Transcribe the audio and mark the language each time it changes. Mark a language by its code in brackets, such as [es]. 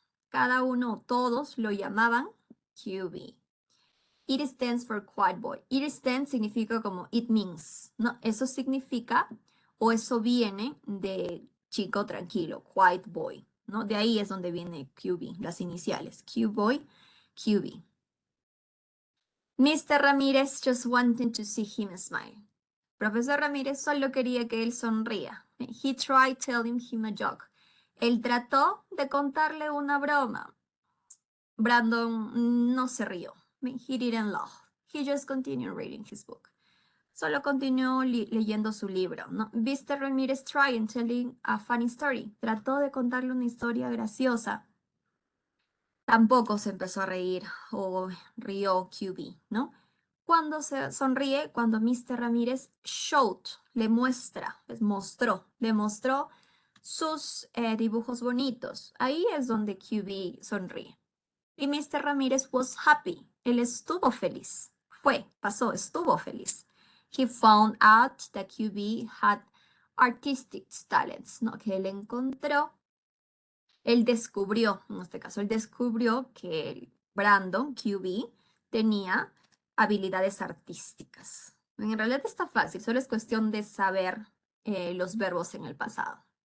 [es] Cada uno, todos lo llamaban QB. [en] It stands for quiet boy. It stands [es] significa como [en] it means, ¿no? [es] Eso significa o eso viene de chico tranquilo, [en] quiet boy, [es] ¿no? De ahí es donde viene QB, las iniciales. [en] Q boy, QB. Mr. Ramírez just wanted to see him smile. [es] Profesor Ramírez solo quería que él sonría. [en] He tried telling him a joke. [es] Él trató de contarle una broma. Brandon no se rió. [en] He didn't laugh. He just continued reading his book. [es] Solo continuó leyendo su libro, ¿no? [en] Mr. Ramírez tried telling a funny story. [es] Trató de contarle una historia graciosa. Tampoco se empezó a reír o rió QB, ¿no? Cuando se sonríe, cuando Mr. Ramírez showed, le mostró sus dibujos bonitos. Ahí es donde QB sonríe. Y Mr. Ramírez [en] was happy. [es] Él estuvo feliz. Estuvo feliz. [en] He found out that QB had artistic talents, ¿no? [es] Que él descubrió, en este caso, él descubrió que Brandon, QB, tenía habilidades artísticas. En realidad está fácil, solo es cuestión de saber los verbos en el pasado.